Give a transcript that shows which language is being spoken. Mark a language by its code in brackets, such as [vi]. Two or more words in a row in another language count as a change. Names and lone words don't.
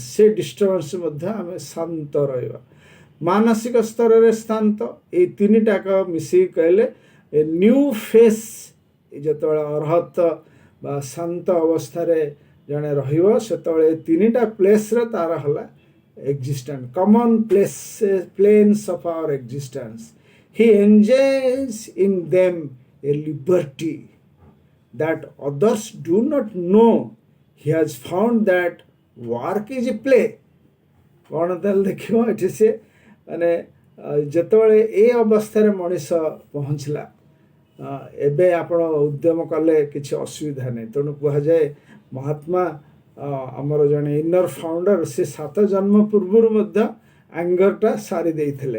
[or] ସେ ଡିଷ୍ଟର୍ବାନ୍ସ ମଧ୍ୟ ଆମେ ଶାନ୍ତ ରହିବା। ମାନସିକ ସ୍ତରରେ ଶାନ୍ତ, ଏଇ ତିନିଟାକ ମିଶିକି କହିଲେ [en] a new phase. [or] ଯେତେବେଳେ ଅର୍ହତ ବା ଶାନ୍ତ ଅବସ୍ଥାରେ ଜଣେ ରହିବ, ସେତେବେଳେ ଏ ତିନିଟା ପ୍ଲେସ୍ରେ ତାର ହେଲା [en] existence, common planes of our existence. He enjoys in them a liberty that others do not know. He has found that work is a play. [or] କ'ଣ ତାହେଲେ ଦେଖିବ ଏଠି ସେ ମାନେ ଯେତେବେଳେ ଏ ଅବସ୍ଥାରେ ମଣିଷ ପହଞ୍ଚିଲା ଏବେ ଆପଣ ଉଦ୍ୟମ କଲେ କିଛି ଅସୁବିଧା ନାହିଁ। ତେଣୁ କୁହାଯାଏ ମହାତ୍ମା ଆମର ଜଣେ [en] inner founder [or] ସେ 7 ଜନ୍ମ ପୂର୍ବରୁ ମଧ୍ୟ ଆଙ୍ଗରଟା ସାରି ଦେଇଥିଲେ।